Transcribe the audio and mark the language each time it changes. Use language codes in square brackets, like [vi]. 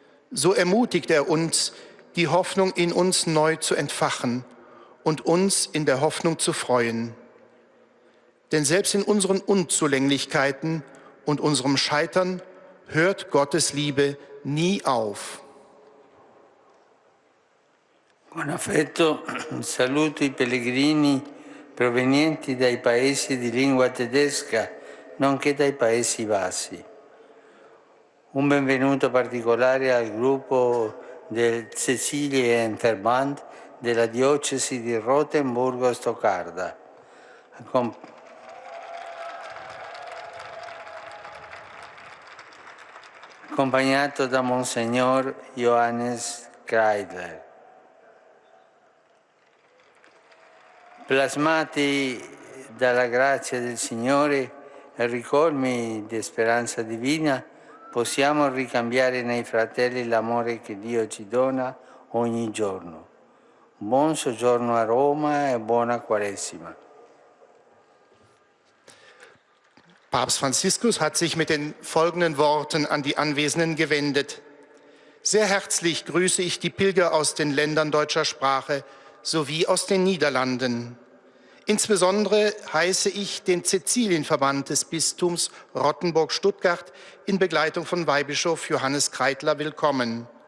[de] So ermutigt er uns, die Hoffnung in uns neu zu entfachen und uns in der Hoffnung zu freuen. Denn selbst in unseren Unzulänglichkeiten und unserem Scheitern hört Gottes Liebe nie auf. [it] Con affetto saluto i pellegrini provenienti dai paesi di lingua tedesca, nonché dai Paesi Bassi. Un benvenuto particolare al gruppo del Cäcilienverband della diocesi di Rothenburgo-Stoccarda, accompagnato da Monsignor Johannes Kreidler. Plasmati dalla grazia del Signore e ricolmi di speranza divina, possiamo ricambiare nei fratelli l'amore che Dio ci dona ogni giorno. Buon soggiorno a Roma e buona Quaresima. [de] Papst Franziskus hat sich mit den folgenden Worten an die Anwesenden gewendet. Sehr herzlich grüße ich die Pilger aus den Ländern deutscher Sprache sowie aus den Niederlanden. Insbesondere heiße ich den Cäcilienverband des Bistums Rottenburg-Stuttgart in Begleitung von Weihbischof Johannes Kreidler willkommen.